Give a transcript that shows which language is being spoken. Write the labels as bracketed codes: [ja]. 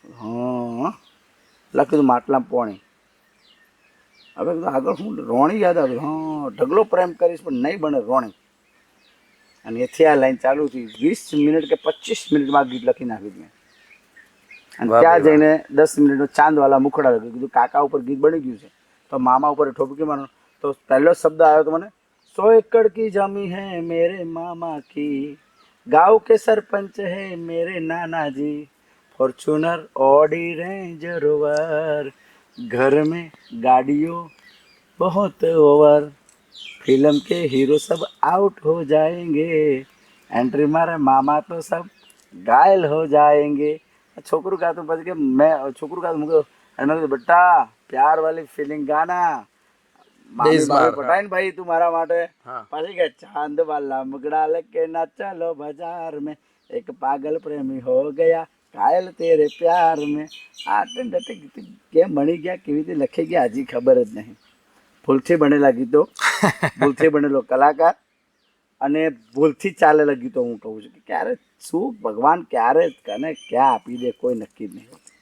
[gu] હા, લખ કીધું માટલામ પોણે. હવે કીધું આગળ શું? રોણી યાદ આવ્યું. હા, ઢગલો પ્રેમ કરીશ પણ નહીં બને રોણી. અને એથી આ લાઈન ચાલુ થઈ. 20 મિનિટ કે 25 મિનિટમાં ગીત લખી નાખ્યું મેં. અને ત્યાં જઈને 10 મિનિટનો ચાંદવાલા મુખડા લખ્યું. કીધું કાકા ઉપર ગીત બની ગયું છે, તો મામા ઉપર ઠોપકી મારવાનું. તો પહેલો શબ્દ આવ્યો તો મને, [hi] 100 એકड़ की जमी है मेरे मामा की, गाँव के सरपंच है मेरे नाना जी, फॉर्चूनर ऑडी रेंज रोवर, घर में गाड़ियों बहुत ओवर, फिल्म के हीरो सब आउट हो जाएंगे, एंट्री मारे मामा तो सब घायल हो जाएंगे. [gu] છોકરું ગાતું, પછી કે મેં છોકરું ગાતું મૂક્યો, અને મેં કીધું બેટા [hi] પ્યાર વાલી ફિલિંગ ગાના, [gu] પટાઈને ભાઈ તું મારા માટે. પછી કે [hi] ચાંદ વાલા મુગડા લેકે ના ચલો બાજાર में, एक पागल प्रेमी हो गया घायल तेरे प्यार में. [gu] આ ગીત કેમ બની ગયા, કેવી રીતે લખાઈ ગયા, હજી ખબર જ નહીં. ભૂલથી બનેલા ગીતો, ભૂલથી બનેલો કલાકાર, અને ભૂલથી ચાલેલા ગીતો. હું કહું છું કે ક્યારે શું ભગવાન ક્યારે કને ક્યાં આપી દે કોઈ નક્કી જ નહીં.